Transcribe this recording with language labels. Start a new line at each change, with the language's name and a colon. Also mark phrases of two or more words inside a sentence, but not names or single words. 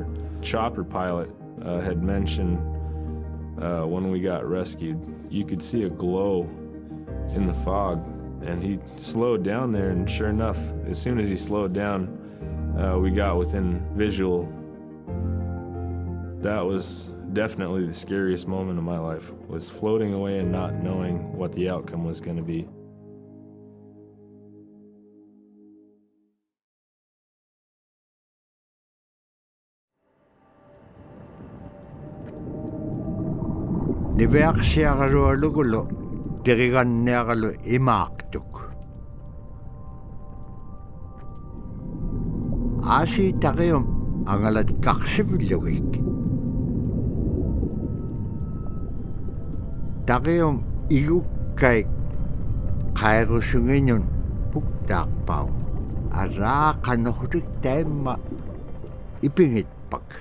English: Chopper pilot had mentioned when we got rescued, you could see a glow in the fog, and he slowed down there, and sure enough, as soon as he slowed down, we got within visual. That was definitely the scariest moment of my life, was floating away and not knowing what the outcome was going to be.
Inuktitut: Niverksiagalualugulo diriganniagalu imaaqtuk. Aasi taqium angalat qarsivillugik. Taqium igukkai qairusunginun puktaaqpaum. Araaqanuhutik taimma ipingitpak.